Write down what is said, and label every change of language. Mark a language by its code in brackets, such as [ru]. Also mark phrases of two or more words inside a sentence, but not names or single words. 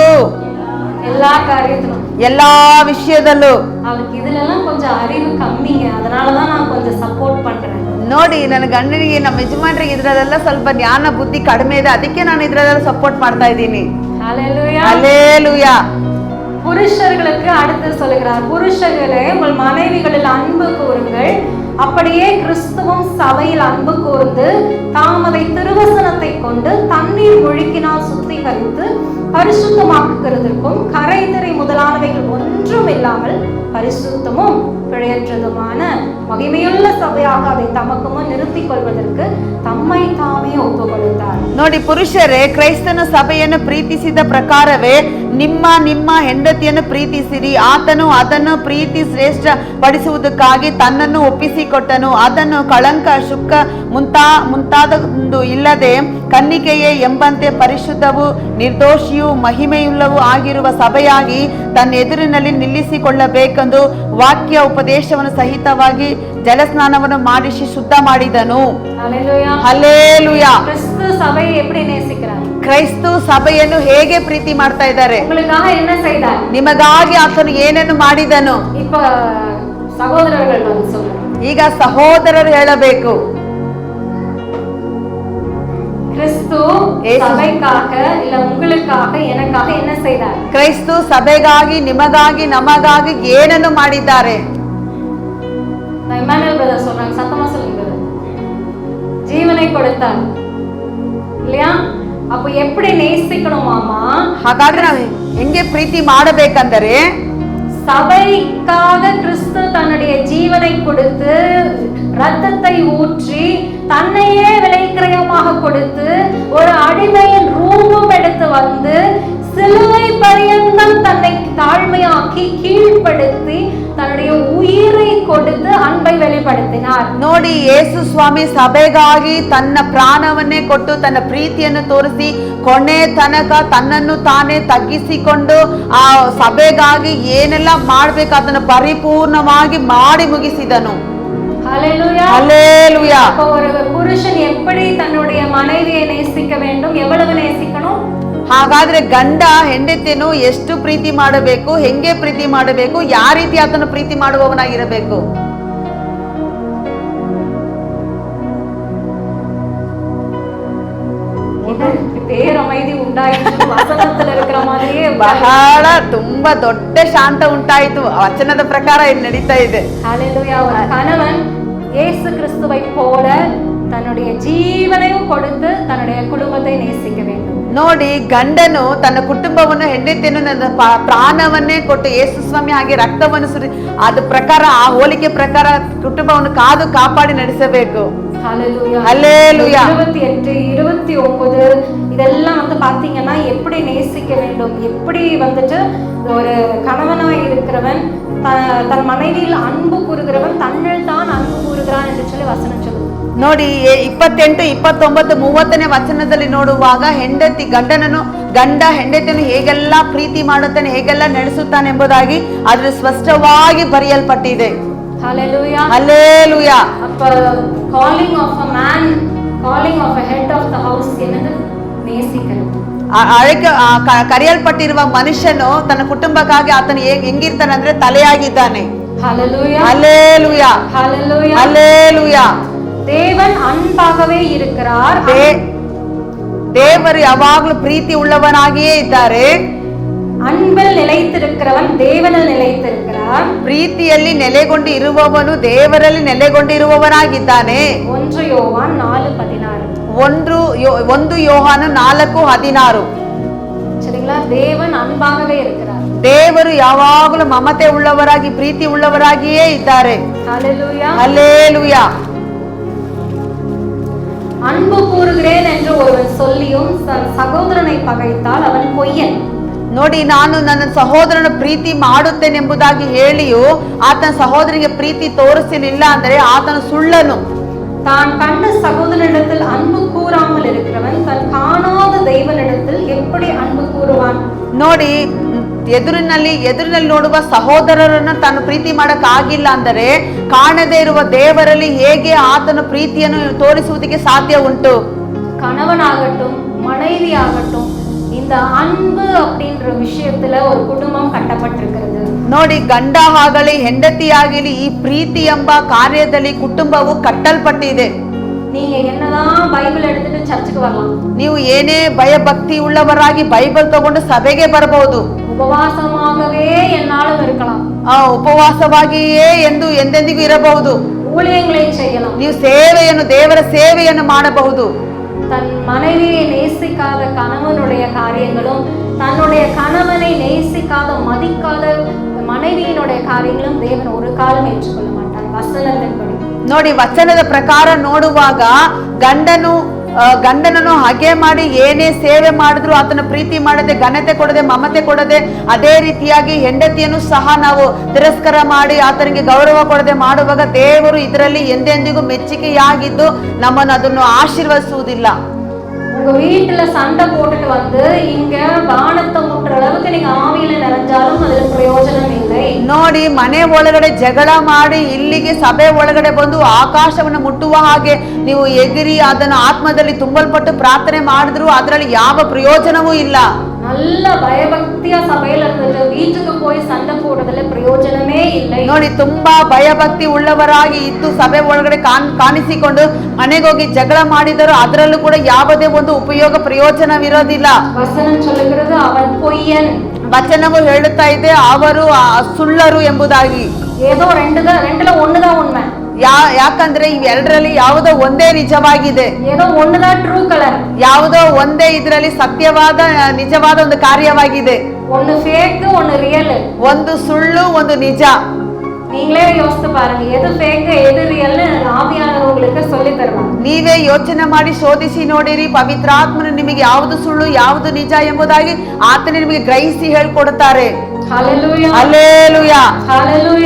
[ta] எல்லா காரியத்திலும், [kn] ಎಲ್ಲಾ ವಿಷಯದಲ್ಲೂ. [ta] அவருக்கு இதுலலாம் கொஞ்சம் அறிவு கம்மிங்க, அதனாலதான் நான் கொஞ்சம் சப்போர்ட் பண்றேன். [kn] ನೋಡಿ, ನನ್ನ ಗಂಡನಿಗೆ ನಮ್ಮ ಯಜಮಾನ್ರಿಗೆ ಇದ್ರಲ್ಲೆಲ್ಲ ಸ್ವಲ್ಪ ಜ್ಞಾನ ಬುದ್ಧಿ ಕಡಿಮೆ ಇದೆ, ಅದಕ್ಕೆ ನಾನು ಇದ್ರಲ್ಲೆಲ್ಲ ಸಪೋರ್ಟ್ ಮಾಡ್ತಾ ಇದ್ದೀನಿ. [ta] ஹல்லேலூயா. ஹல்லேலூயா. புருஷர்களுக்கு அடுத்து சொல்லுகிறார், புருஷர்களே உங்கள் மனைவிகளில் அன்பு கூறுங்கள், அப்படியே கிறிஸ்துவும் சபையில் அன்பு கூர்ந்து தாமதை திருவசனத்தை கொண்டு தண்ணீர் முழுக்கினால் சுத்திகரித்து பரிசுத்தமாக்குகிறதற்கும் கரைதிரை முதலானவைகள் ஒன்றும் இல்லாமல் பரிசுத்தமும் பிழையற்றதுமான மகிமையுள்ள சபையாக அதை தமக்கு முன் நிறுத்திக் கொள்வதற்கு தம்மை தாமே [kn] ಒಪ್ಪು ಕೊಡುತ್ತಾರೆ. ನೋಡಿ ಪುರುಷರೇ, ಕ್ರೈಸ್ತನ ಸಭೆಯನ್ನು ಪ್ರೀತಿಸಿದ ಪ್ರಕಾರವೇ ನಿಮ್ಮ ಹೆಂಡತಿಯನ್ನು ಪ್ರೀತಿಸಿರಿ. ಆತನು ಅದನ್ನು ಪ್ರೀತಿ ಶ್ರೇಷ್ಠ ಪಡಿಸುವುದಕ್ಕಾಗಿ ತನ್ನನ್ನು ಒಪ್ಪಿಸಿಕೊಟ್ಟನು. ಅದನ್ನು ಕಳಂಕ ಶುಕ್ಕ ಮುಂತಾದೊಂದು ಇಲ್ಲದೆ ಕನ್ನಿಕೆಯೇ ಎಂಬಂತೆ ಪರಿಶುದ್ಧವೂ ನಿರ್ದೋಷಿಯೂ ಮಹಿಮೆಯುಳ್ಳವೂ ಆಗಿರುವ ಸಭೆಯಾಗಿ ತನ್ನ ಎದುರಿನಲ್ಲಿ ನಿಲ್ಲಿಸಿಕೊಳ್ಳಬೇಕೆಂದು ವಾಕ್ಯ ಉಪದೇಶವನ್ನು ಸಹಿತವಾಗಿ ಜಲಸ್ನಾನವನ್ನು ಮಾಡಿಸಿ ಶುದ್ಧ ಮಾಡಿದನು. ಹಲ್ಲೇಲೂಯಾ. [ta] கிறிஸ்து சபையை எப்படி நேசிக்கிறார்? [kn] ಕ್ರೈಸ್ತ ಸಭೆಯನ್ನು ಹೇಗೆ ಪ್ರೀತಿ ಮಾಡ್ತಾ ಇದ್ದಾರೆ? [ta] உங்களுக்காக என்ன செய்தார்? [kn] ನಿಮಗಾಗಿ ಆತನು ಏನನ್ನು ಮಾಡಿದನು? [ta] இப்ப சகோதரர்கள் வந்து சொல்லுங்க. [kn] ಈಗ ಸಹೋದರರು ಹೇಳಬೇಕು. [ta] கிறிஸ்து சபைக்காக இல்ல உங்களுக்காக எனக்காக என்ன செய்தார்? [kn] ಕ್ರೈಸ್ತ ಸಭೆಗಾಗಿ ನಿಮಗಾಗಿ ನಮಗಾಗಿ ಏನನ್ನು ಮಾಡಿದ್ದಾರೆ? [ta] இமானுவேல் பிரதர் சொல்றாங்க, சத்தமா சொல்லுங்க. ஜீவனை கொடுத்தார் இல்லையா? அப்ப எப்படி நேசிக்கணுமாமா? [kn] ಹಾಗಾದ್ರೆ ನಾವು ಹೆಂಗೆ ಪ್ರೀತಿ ಮಾಡಬೇಕಂದರೆ, [ta] சபைக்காக கிறிஸ்து தன்னுடைய ஜீவனை கொடுத்து ரத்தத்தை ஊற்றி தன்னையே விலைக்கிரயமாக கொடுத்து ஒரு அடிமையின் ரூபம் எடுத்து வந்து சிலுவை பரியந்தம் தன்னை தாழ்மையாக்கி கீழ்ப்படுத்தி தன்னுடைய உயிரை கொடுத்து ಅன்பை வெளிப்படுத்தினார். [kn] ನೋಡಿ, ಯೇಸು ಸ್ವಾಮಿ ಸಭೆಗಾಗಿ ತನ್ನ ಪ್ರಾಣವನ್ನೇ ಕೊಟ್ಟು ತನ್ನ ಪ್ರೀತಿಯನ್ನು ತೋರಿಸಿ ಕೊನೆ ತನಕ ತನ್ನನ್ನು ತಾನೇ ತಗ್ಗಿಸಿಕೊಂಡು ಆ ಸಭೆಗಾಗಿ ಏನೆಲ್ಲ ಮಾಡ್ಬೇಕು ಅದನ್ನು ಪರಿಪೂರ್ಣವಾಗಿ ಮಾಡಿ ಮುಗಿಸಿದನು. [ta] ஹல்லேலூயா. ஹல்லேலூயா. ஒரு புருஷன் எப்படி தன்னுடைய மனைவியை நேசிக்க வேண்டும், எவ்வளவு நேசிக்கணும்? [kn] ಹಾಗಾದ್ರೆ ಗಂಡ ಹೆಂಡತಿಯನ್ನು ಎಷ್ಟು ಪ್ರೀತಿ ಮಾಡಬೇಕು, ಹೆಂಗೆ ಪ್ರೀತಿ ಮಾಡಬೇಕು, ಯಾವ ರೀತಿ ಆತನು ಪ್ರೀತಿ ಮಾಡುವವನಾಗಿರಬೇಕು? [ta] பேரமைதி உண்டாயிற்று, வசனத்துல இருக்கிற மாதிரியே [kn] ಬಹಳ ತುಂಬಾ ದೊಡ್ಡ ಶಾಂತ ಉಂಟಾಯಿತು. ವಚನದ ಪ್ರಕಾರ ಇಲ್ಲಿ ನಡೀತಾ ಇದೆ. [ta] ஹல்லேலூயா. ஒரு கணவன் இயேசு கிறிஸ்துவை போல தன்னுடைய ஜீவனையும் கொடுத்து தன்னுடைய குடும்பத்தை நேசிக்க வேண்டும். [kn] ನೋಡಿ, ಗಂಡನು ತನ್ನ ಕುಟುಂಬವನ್ನು ಹೆಂಡತಿಯನ್ನು ನನ್ನ ಪ್ರಾಣವನ್ನೇ ಕೊಟ್ಟು ಯೇಸು ಸ್ವಾಮಿ ಹಾಗೆ ರಕ್ತವನ್ನು ಸುರಿ ಅದ ಪ್ರಕಾರ ಆ ಹೋಲಿಕೆ ಪ್ರಕಾರ ಕುಟುಂಬವನ್ನು ಕಾದು ಕಾಪಾಡಿ ನಡೆಸಬೇಕು. [ta] ஹல்லேலூயா. ஹல்லேலூயா. 28, 29 இதெல்லாம் வந்து பாத்தீங்கன்னா எப்படி நேசிக்க வேண்டும், எப்படி வந்துட்டு ஒரு கணவனாய் இருக்கிறவன் தன் மனைவியில் அன்பு கூறுகிறவன் தன்னில் தான் அன்பு கூறுகிறான் என்று சொல்லி வசனம் சொல்லுது. [kn] ನೋಡಿ, 28, 29, 30ನೇ ವಚನದಲ್ಲಿ ನೋಡುವಾಗ ಗಂಡ ಹೆಂಡತಿಯನ್ನು ಹೇಗೆಲ್ಲ ಪ್ರೀತಿ ಮಾಡುತ್ತಾನೆ, ಹೇಗೆಲ್ಲ ನಡೆಸುತ್ತಾನೆ ಎಂಬುದಾಗಿ ಅದ್ರ ಸ್ಪಷ್ಟವಾಗಿ ಬರೆಯಲ್ಪಟ್ಟಿದೆ. [ta] ஹல்லேலூயா. ஹல்லேலூயா. அப்ப [en] calling of a man, calling of a head of the house [ta] என்னது? நேசிக்கிறது. [kn] ಕರೆಯಲ್ಪಟ್ಟಿರುವ ಮನುಷ್ಯನು ತನ್ನ ಕುಟುಂಬಕ್ಕಾಗಿ ಆತನು ಹೆಂಗಿರ್ತಾನೆ ಅಂದ್ರೆ ತಲೆಯಾಗಿದ್ದಾನೆ. [ta] ஹல்லேலூயா. ஹல்லேலூயா. ஹல்லேலூயா. ஹல்லேலூயா. தேவன் அன்பாகவே இருக்கிறார். [kn] ದೇವರು ಯಾವಾಗಲೂ ಪ್ರೀತಿ ಉಳ್ಳವನಾಗಿಯೇ ಇದ್ದಾರೆ. [ta] அன்பில் நிலைத்திருக்கிறவன் தேவனில் நிலைத்திருக்கிறார். [kn] ಪ್ರೀತಿಯಲ್ಲಿ ನೆಲೆಗೊಂಡು ಇರುವವನು ದೇವರಲ್ಲಿ ನೆಲೆಗೊಂಡಿರುವವನಾಗಿದ್ದಾನೆ. [ta] 1 யோவான் 4:16. [kn] 1 ಯೋಹಾನ 4:16. [ta] சரிங்களா? தேவன் அன்பாகவே இருக்கிறார். [kn] ದೇವರು ಯಾವಾಗಲೂ ಮಮತೆ ಉಳ್ಳವರಾಗಿ ಪ್ರೀತಿ ಉಳ್ಳವರಾಗಿಯೇ ಇದ್ದಾರೆ. [ta] ஹல்லேலூயா. ஹல்லேலூயா. அன்பு கூறுகிறேன் என்று ஒருவன் சொல்லியும் சகோதரனை பகைத்தால் அவன் பொய்யன். [kn] ನೋಡಿ, ನಾನು ನನ್ನ ಸಹೋದರನ ಪ್ರೀತಿ ಮಾಡುತ್ತೇನೆಂಬುದಾಗಿ ಹೇಳಿಯೂ ಆತನ ಸಹೋದರಿಗೆ ಪ್ರೀತಿ ತೋರಿಸಲಿಲ್ಲ ಅಂದರೆ ಆತನು ಸುಳ್ಳನು. [ta] தான் கண்ட சகோதரனிடத்தில் அன்பு கூறாமல் இருக்கிறவன் தன் காணாத தெய்வனிடத்தில் எப்படி அன்பு கூறுவான்? [kn] ನೋಡಿ, ಎದುರಿನಲ್ಲಿ ನೋಡುವ ಸಹೋದರರನ್ನು ತಾನು ಪ್ರೀತಿ ಮಾಡಕ್ ಆಗಿಲ್ಲ ಅಂದರೆ ಕಾಣದೇ ಇರುವ ದೇವರಲ್ಲಿ ಹೇಗೆ ಆತನ ಪ್ರೀತಿಯನ್ನು ತೋರಿಸುವುದಕ್ಕೆ ಸಾಧ್ಯ ಉಂಟು? [ta] கணவனாகட்டும் மனைவி ஆகட்டும் இந்த அன்பு அப்படின்ற விஷயத்துல ஒரு குடும்பம் கட்டப்பட்டிருக்கிறது. [kn] ನೋಡಿ, ಗಂಡ ಆಗಲಿ ಹೆಂಡತಿ ಆಗಲಿ ಈ ಪ್ರೀತಿ ಎಂಬ ಕಾರ್ಯದಲ್ಲಿ ಕುಟುಂಬವು ಕಟ್ಟಲ್ಪಟ್ಟಿದೆ. [ta] நீங்க என்னதான் பைபிள் எடுத்துட்டு சர்ச்சுக்கு வரலாம், [kn] ನೀವು ಏನೇ ಭಯಭಕ್ತಿ ಉಳ್ಳವರಾಗಿ ಬೈಬಲ್ ತಗೊಂಡು ಸಭೆಗೆ ಬರಬಹುದು, [ta] உபவாசமாகவே என்னாலும் இருக்கலாம், [kn] ಉಪವಾಸವಾಗಿಯೇ ಎಂದು ಎಂದೆಂದಿಗೂ ಇರಬಹುದು, [ta] ஊழியங்களை செய்யலாம், [kn] ನೀವು ಸೇವೆಯನ್ನು ದೇವರ ಸೇವೆಯನ್ನು ಮಾಡಬಹುದು. [ta] தன் மனைவியை நேசிக்காத கணவனுடைய காரியங்களும் தன்னுடைய கணவனை நேசிக்காத மதிக்காத மனைவியினுடைய காரியங்களும் தேவன் ஒரு காலம் ஏற்றுக்கொள்ள மாட்டார். வசனத்தின்படி [kn] ನೋಡಿ, ವಚನದ ಪ್ರಕಾರ ನೋಡುವಾಗ ಗಂಡನನ್ನು ಹಾಗೆ ಮಾಡಿ ಏನೇ ಸೇವೆ ಮಾಡಿದ್ರು ಆತನ ಪ್ರೀತಿ ಮಾಡದೆ, ಘನತೆ ಕೊಡದೆ, ಮಮತೆ ಕೊಡದೆ, ಅದೇ ರೀತಿಯಾಗಿ ಹೆಂಡತಿಯನ್ನು ಸಹ ನಾವು ತಿರಸ್ಕಾರ ಮಾಡಿ ಆತನಿಗೆ ಗೌರವ ಕೊಡದೆ ಮಾಡುವಾಗ ದೇವರು ಇದರಲ್ಲಿ ಎಂದೆಂದಿಗೂ ಮೆಚ್ಚುಗೆಯಾಗಿದ್ದು ನಮ್ಮನ್ನು ಅದನ್ನು ಆಶೀರ್ವದಿಸುವುದಿಲ್ಲ. [ta] உங்க வீட்டுல சண்டை போட்டுட்டு வந்து இங்க வானத்தை முட்டுற அளவுக்கு நீங்க ஆவியில நிறைஞ்சாலும் அதுல பிரயோஜனம் இல்லை. [kn] ನೋಡಿ, ಮನೆ ಒಳಗಡೆ ಜಗಳ ಮಾಡಿ ಇಲ್ಲಿಗೆ ಸಭೆ ಒಳಗಡೆ ಬಂದು ಆಕಾಶವನ್ನು ಮುಟ್ಟುವ ಹಾಗೆ ನೀವು ಎಗಿರಿ ಅದನ್ನು ಆತ್ಮದಲ್ಲಿ ತುಂಬಲ್ಪಟ್ಟು ಪ್ರಾರ್ಥನೆ ಮಾಡಿದ್ರು ಅದರಲ್ಲಿ ಯಾವ ಪ್ರಯೋಜನವೂ ಇಲ್ಲ. [ta] நல்ல பயபக்தியா சபையில இருந்துட்டு வீட்டுக்கு போய் சண்டை போடுறதுல பிரயோಜನமே இல்லை. [kn] ನೋಡಿ, ತುಂಬಾ ಭಯಭಕ್ತಿ ಉಳ್ಳವರಾಗಿ ಇದ್ದು ಸಭೆ ಒಳಗಡೆ ಕಾಣಿಸಿಕೊಂಡು ಮನೆಗೋಗಿ ಜಗಳ ಮಾಡಿದರು ಅದರಲ್ಲೂ ಕೂಡ ಯಾವುದೇ ಒಂದು ಉಪಯೋಗ ಪ್ರಯೋಜನವಿರೋದಿಲ್ಲ. [ta] வசனம் சொல்லுகிறது அவன் பொய்யன். [kn] ವಚನವು ಹೇಳುತ್ತಾ ಇದೆ ಅವರು ಸುಳ್ಳರು ಎಂಬುದಾಗಿ. [ta] ஏதோ ரெண்டுல ஒண்ணுதான் உண்மை. [kn] ಯಾಕಂದ್ರೆ ಇವೆರಡರಲ್ಲಿ ಯಾವುದೋ ಒಂದೇ ನಿಜವಾಗಿದೆ, [ta] ஏதோ ஒண்ணுதான் [en] true colour, [kn] ಯಾವುದೋ ಒಂದೇ ಇದರಲ್ಲಿ ಸತ್ಯವಾದ ನಿಜವಾದ ಒಂದು ಕಾರ್ಯವಾಗಿದೆ. [ta] ஒன்னு ஃபேக் ஒன்னு ரியல், [kn] ಒಂದು ಸುಳ್ಳು ಒಂದು ನಿಜ. [ta] நீங்களே யோசித்து பாருங்க, எது ஃபேக் எது ரியல்னு ஆவியானவர் உங்களுக்கு சொல்லி தருவாங்க. [kn] ನೀವೇ ಯೋಚನೆ ಮಾಡಿ ಶೋಧಿಸಿ ನೋಡಿರಿ, ಪವಿತ್ರಾತ್ಮನು ನಿಮಗೆ ಯಾವುದು ಸುಳ್ಳು ಯಾವುದು ನಿಜ ಎಂಬುದಾಗಿ ಆತನೇ ನಿಮಗೆ ಗ್ರಹಿಸಿ ಹೇಳ್ಕೊಡುತ್ತಾರೆ. [ta] ஹல்லேலூயா [kn] ಹಲ್ಲೇಲೂಯಾ [ta] ஹல்லேலೂಯಾ